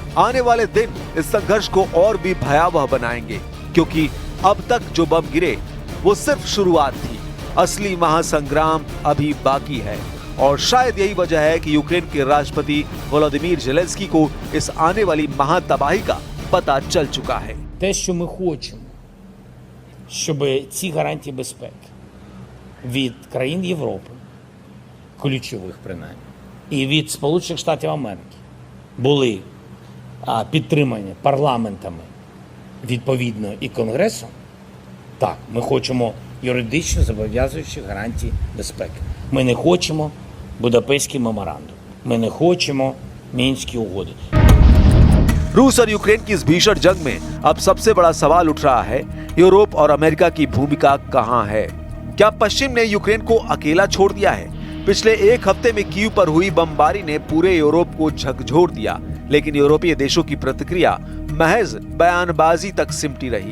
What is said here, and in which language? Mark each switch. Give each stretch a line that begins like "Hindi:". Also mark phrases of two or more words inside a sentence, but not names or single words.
Hindi: आने वाले दिन इस संघर्ष को और भी भयावह बनाएंगे, क्योंकि अब तक जो बम गिरे वो सिर्फ शुरुआत थी। असली महासंग्राम अभी बाकी है और शायद यही वजह है कि यूक्रेन के राष्ट्रपति वोलोदिमीर जेलेंस्की को इस आने वाली महातबाही का पता चल चुका है।
Ukrainian: Те, що ми хочемо, щоб ці гарантії безпеки від країн Європи, ключових принаймні, і від Сполучених Штатів Америки були підтримані парламентами відповідно і Конгресом, так, ми хочемо юридично зобов'язуючі гарантії безпеки. Ми не хочемо Будапештський меморандум. Ми не хочемо Мінські угоди.
Hindi: रूस और यूक्रेन की इस भीषण जंग में अब सबसे बड़ा सवाल उठ रहा है, यूरोप और अमेरिका की भूमिका कहां है? क्या पश्चिम ने यूक्रेन को अकेला छोड़ दिया है? पिछले एक हफ्ते में कीव पर हुई बमबारी ने पूरे यूरोप को झकझोर दिया, लेकिन यूरोपीय देशों की प्रतिक्रिया महज बयानबाजी तक सिमटी रही।